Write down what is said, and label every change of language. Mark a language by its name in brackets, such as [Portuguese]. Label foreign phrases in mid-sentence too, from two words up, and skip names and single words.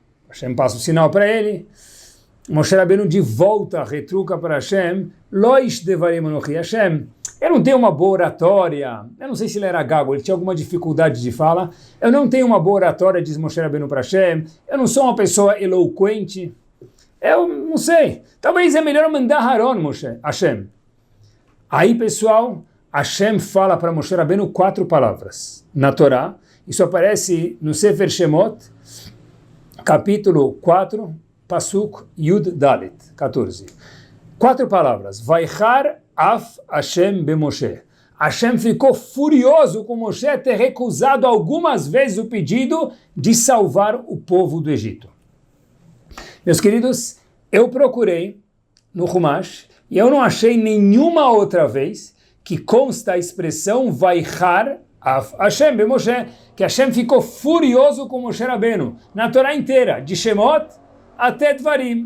[Portuguese] Hashem passa o sinal para ele. Moshe Rabbeinu de volta retruca para Hashem, [Hebrew] לא איש דברים אנוכי, [Portuguese] Hashem, eu não tenho uma boa oratória, eu não sei se ele era gago, ele tinha alguma dificuldade de fala, eu não tenho uma boa oratória, diz Moshe Rabbeinu para Hashem, eu não sou uma pessoa eloquente, eu não sei, talvez é melhor mandar Haron, Hashem. Aí, pessoal, Hashem fala para Moshe Rabbeinu 4 palavras na Torá, isso aparece no Sefer Shemot, capítulo 4, [Hebrew] פסוק יוד דלת, [Portuguese] 14. 4 palavras, [Hebrew] ויחר אף השם במשה. [Portuguese] Hashem ficou furioso com Moshe ter recusado algumas vezes o pedido de salvar o povo do Egito. Meus queridos, eu procurei no Humash e eu não achei nenhuma outra vez que consta a expressão [Hebrew] ויחר אף השם במשה, [Portuguese] que Hashem ficou furioso com Moshe Rabbeinu na Torá inteira, de Shemot até Dvarim.